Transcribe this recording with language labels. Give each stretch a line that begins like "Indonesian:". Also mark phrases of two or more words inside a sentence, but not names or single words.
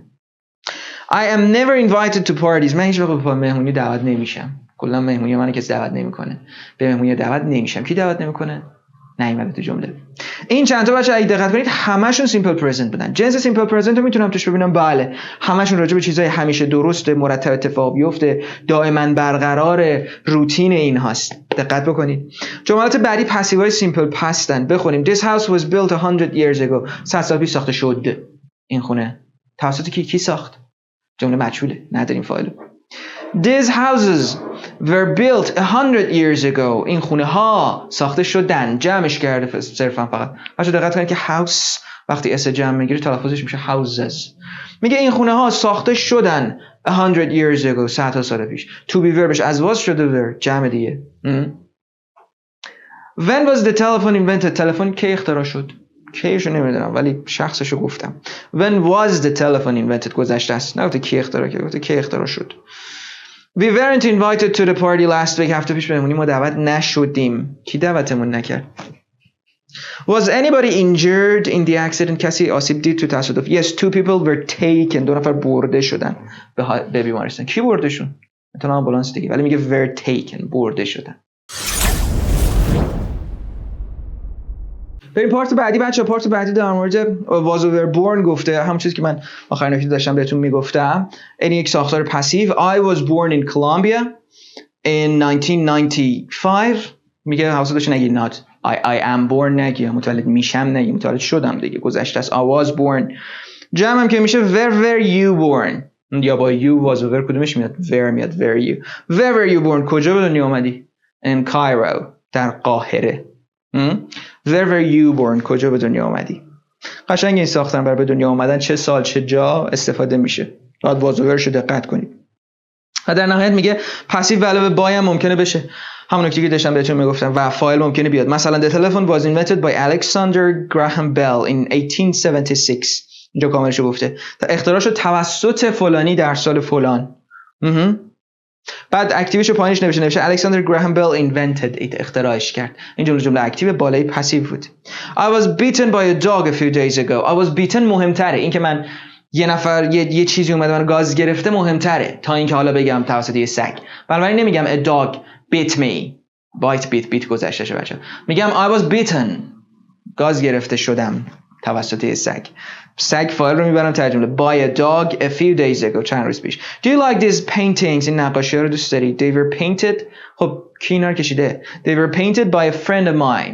English: I am never invited to parties.
Persian: من هیچ وقت به مهمونی دعوت نمیشم. کلا مهمونی من کسی دعوت نمیکنه. به مهمونی دعوت نمیشم. کی دعوت نمیکنه؟ نیومده تو جمله. این چند تا بچه اگه دقت کنید همشون
English: simple present
Persian: بودن. جنس
English: simple present
Persian: رو میتونم توش ببینم. بله همشون راجع به چیزای همیشه درست، مرتب اتفاق بیفته، دائما برقرار، روتین این هاست. دقت بکنید. جملات بعدی پسیوهای سیمپل پستن.
English: بخونیم This house was built 100 years ago.
Persian: 100 سال پیش ساخته شد. این خونه توسط کی ساخت؟ جمله مجهوله، نداریم فاعل.
English: These houses were built 100 years ago.
Persian: این خونه ها ساخته شدن. جمعش کرده صرفا فقط. بچه دقت کنید که house وقتی اس جمع میگیره تلفظش میشه houses. میگه این خونه ها ساخته شدن
English: 100 years ago
Persian: 100 سال پیش.
English: To be verbش
Persian: از was شده were جمع دیگه.
English: When was the telephone invented?
Persian: تلفن کی اختراع شد؟ کیشو نمیدونم ولی شخصشو گفتم.
English: When was the telephone invented؟
Persian: گذشته است. نه کی اختراع کرد، گفته کی اختراع شد.
English: We weren't invited to the party last week.
Persian: هفته پیش بهمونی ما دعوت نشدیم. کی دعوتمون نکرد؟
English: Was anybody injured in the accident؟
Persian: کسی آسیب دید تو تصادف؟
English: Yes, 2 people were taken.
Persian: 2 نفر برده شدن به بیمارستان. کی برده شدن؟ مثلا آمبولانس دیگه ولی میگه
English: were taken
Persian: برده شدن. بریم پارت بعدی بچه. پارت بعدی در مورد
English: was were born
Persian: گفته. همون چیزی که من آخرین نکته داشتم بهتون میگفتم. این یک ساختار پسیو.
English: I was born in Colombia in 1995.
Persian: میگه حواستون نگید
English: not I am born
Persian: نگی متولد میشم نگی متولد شدم دیگه گذشته است.
English: I was born.
Persian: جمعم که میشه
English: where you born
Persian: یا با
English: you was were
Persian: کدومش میاد؟ where میاد.
English: where were you born؟
Persian: کجا به دنیا اومدی؟
English: in Cairo
Persian: در قاهره.
English: where were you born؟
Persian: کجا به دنیا اومدی؟ قشنگ این ساختن برای به دنیا اومدن چه سال چه جا استفاده میشه. باید
English: was were
Persian: شو دقت کنید. و در نهایت میگه پسیو علاوه بای هم ممکنه بشه. همون نکته که داشتم بهتون میگفتم و فایل ممکنه بیاد.
English: مثلا the telephone was invented by Alexander Graham Bell in 1876.
Persian: اینجا کاملش گفته اختراع شد توسط فلانی در سال فلان. بعد اکتیوش پایینش نوشته Alexander Graham Bell
English: invented it.
Persian: اختراعش کرد. این جمله اکتیو بالای پسیو بود.
English: I was bitten by a dog a few days ago. I was bitten مهمتره.
Persian: این که من یه نفر یه چیزی اومده من گاز گرفته مهمتره تا اینکه حالا بگم توسط یه سگ. بنابراین نمیگم
English: a dog bit me.
Persian: bite گذشته شه بچه.
English: میگم I was bitten.
Persian: گاز گرفته شدم توسط یه سگ فایل رو میبرم ترجمه
English: by a dog a few days ago
Persian: چند روز پیش.
English: Do you like these paintings؟
Persian: این نقاشی ها رو دوست داری؟
English: They were painted.
Persian: خب کی اینا رو کشیده؟
English: They were painted by a friend of mine.